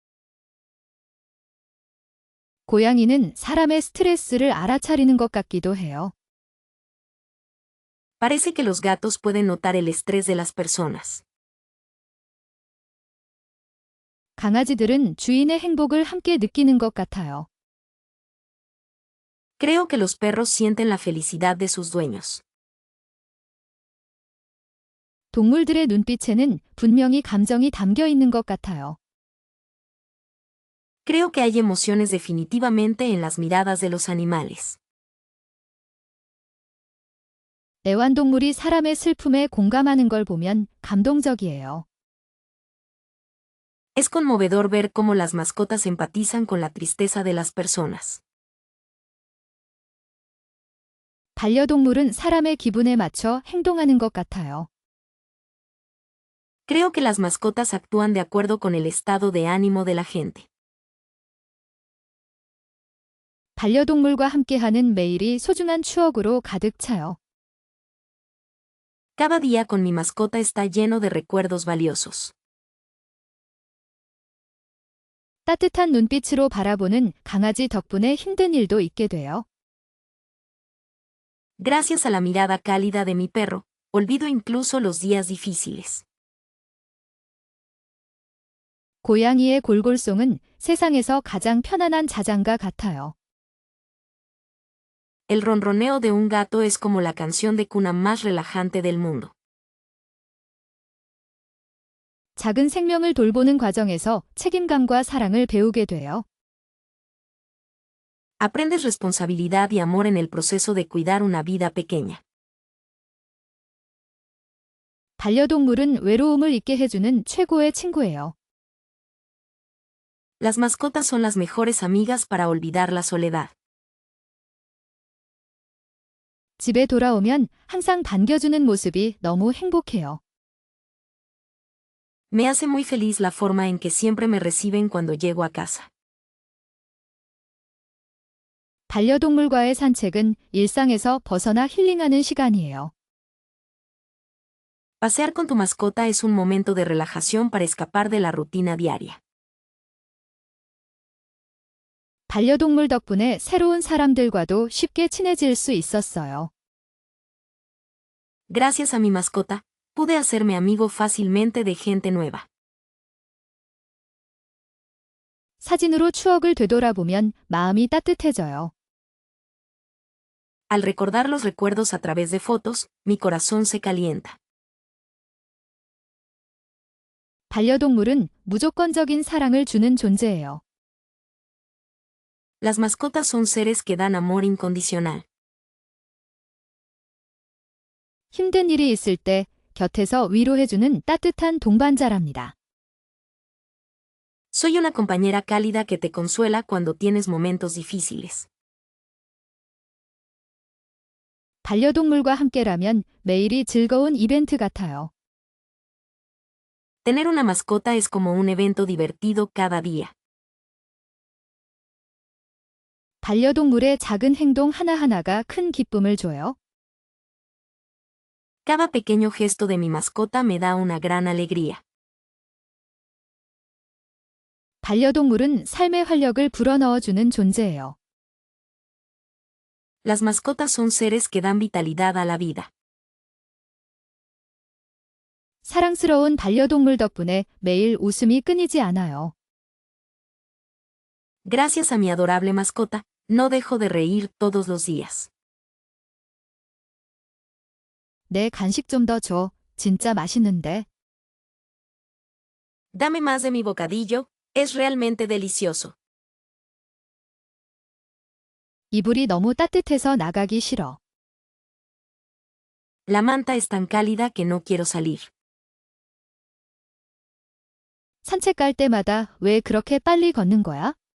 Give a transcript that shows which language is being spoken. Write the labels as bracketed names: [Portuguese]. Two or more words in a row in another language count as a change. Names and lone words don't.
[Korean] 고양이는 사람의 스트레스를 알아차리는 것 같기도 해요. [Spanish] Parece que los gatos pueden notar el estrés de las personas. [Korean] 강아지들은 주인의 행복을 함께 느끼는 것 같아요. [Spanish] Creo que los perros sienten la felicidad de sus dueños. [Korean] 동물들의 눈빛에는 분명히 감정이 담겨 있는 것 같아요. [Spanish] Creo que hay emociones definitivamente en las miradas de los animales. [Korean] 애완동물이 사람의 슬픔에 공감하는 걸 보면 감동적이에요. [Spanish] Es conmovedor ver cómo las mascotas empatizan con la tristeza de las personas. [Korean] 반려동물은 사람의 기분에 맞춰 행동하는 것 같아요. [Spanish] Creo que las mascotas actúan de acuerdo con el estado de ánimo de la gente. [Korean] 반려동물과 함께하는 매일이 소중한 추억으로 가득 차요. [Spanish] Cada día con mi mascota está lleno de recuerdos valiosos. [Korean] 따뜻한 눈빛으로 바라보는 강아지 덕분에 힘든 일도 잊게 돼요. [Spanish] Gracias a la mirada cálida de mi perro, olvido incluso los días difíciles. [Korean] 고양이의 골골송은 세상에서 가장 편안한 자장가 같아요. [Spanish] El ronroneo de un gato es como la canción de cuna más relajante del mundo. [Korean] 작은 생명을 돌보는 과정에서 책임감과 사랑을 배우게 돼요. [Spanish] Aprendes responsabilidad y amor en el proceso de cuidar una vida pequeña. [Korean] 반려동물은 외로움을 잊게 해주는 최고의 친구예요. [Spanish] Las mascotas son las mejores amigas para olvidar la soledad. [Korean] 집에 돌아오면 항상 반겨주는 모습이 너무 행복해요. [Spanish] Me hace muy feliz la forma en que siempre me reciben cuando llego a casa. [Korean] 반려동물과의 산책은 일상에서 벗어나 힐링하는 시간이에요. [Spanish] Pasear con tu mascota es un momento de relajación para escapar de la rutina diaria. [Korean] 반려동물 덕분에 새로운 사람들과도 쉽게 친해질 수 있었어요. [Spanish] Gracias a mi mascota, pude hacerme amigo fácilmente de gente nueva. [Korean] 사진으로 추억을 되돌아보면 마음이 따뜻해져요. [Spanish] Al recordar los recuerdos a través de fotos, mi corazón se calienta. [Korean] 반려동물은 무조건적인 사랑을 주는 존재예요. [Spanish] Las mascotas son seres que dan amor incondicional. [Korean] 힘든 일이 있을 때 곁에서 위로해주는 따뜻한 동반자랍니다. [Spanish] Soy una compañera cálida que te consuela cuando tienes momentos difíciles. [Korean] 반려동물과 함께라면 매일이 즐거운 이벤트 같아요. [Spanish] Tener una mascota es como un evento divertido cada día. [Korean] 반려동물의 작은 행동 하나하나가 큰 기쁨을 줘요. [Spanish] Cada pequeño gesto de mi mascota me da una gran alegría. [Korean] 반려동물은 삶의 활력을 불어넣어주는 존재예요. [Spanish] Las mascotas son seres que dan vitalidad a la vida. [Korean] 사랑스러운 반려동물 덕분에 매일 웃음이 끊이지 않아요. [Spanish] Gracias a mi adorable mascota, no dejo de reír todos los días. [Korean] 내 간식 좀 더 줘. 진짜 맛있는데. [Spanish] Dame más de mi bocadillo, es realmente delicioso. [Korean] 이불이 너무 따뜻해서 나가기 싫어. [Spanish] La manta es tan cálida que no quiero salir. [Korean] 산책 갈 때마다 왜 그렇게 빨리 걷는 거야?